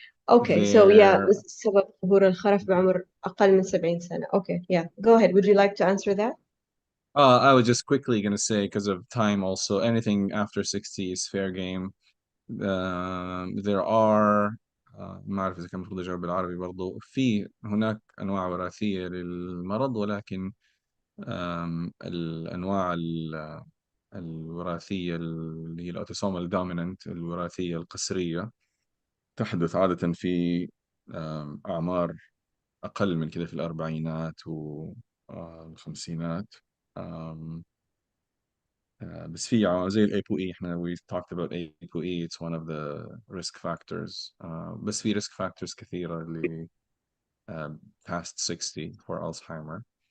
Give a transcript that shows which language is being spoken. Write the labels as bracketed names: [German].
[English] Okay, so yeah, [Arabic] سبب ظهور الخرف بعمر أقل من 70 سنة. [English] Okay, yeah, go ahead. Would you like to answer that? I was just quickly going to say, because of time also, anything after 60 is fair game. There are [Arabic] ما أعرف إذا كان المفروض أجاوب بالعربي برضو. هناك أنواع وراثية للمرض، ولكن الأنواع الوراثية اللي هي الأوتوسومال دوميننت، الوراثية القسرية، تحدث عادة في أعمار أقل من كده، في الأربعينات والخمسينات. بس في زي ال [English] ApoE، [Arabic] احنا [English] we talked about ApoE, it's one of the risk factors. [Arabic] بس في [English] risk factors [Arabic] كثيرة اللي [English] past 60 for Alzheimer.